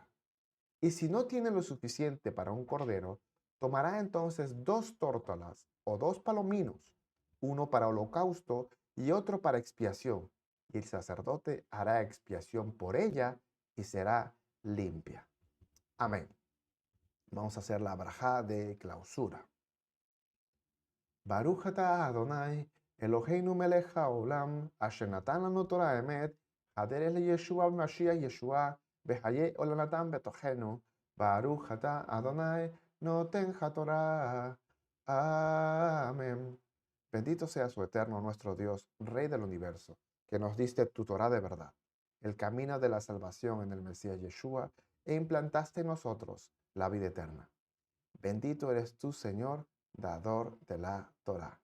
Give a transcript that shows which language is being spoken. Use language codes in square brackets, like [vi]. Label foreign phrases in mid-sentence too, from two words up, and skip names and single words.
[es] Y si no tiene lo suficiente para un cordero, tomará entonces 2 tórtolas o 2 palominos, uno para holocausto y otro para expiación. Y el sacerdote hará expiación por ella y será limpia. Amén. Vamos a hacer la brajá de clausura. [he] ברוך אתה אדוני, אלוהינו מלך העולם, אשר נתן לנו תורה אמת, הדרך לישועה במשיח ישוע, בחיי עולם נטע בתוכנו, ברוך אתה אדוני נותן התורה. [es] Amén. Bendito sea su eterno nuestro Dios, Rey del universo, que nos diste tu Torah de verdad, el camino de la salvación en el Mesías Yeshua, e implantaste en nosotros la vida eterna. Bendito eres tú, Señor, dador de la Torah.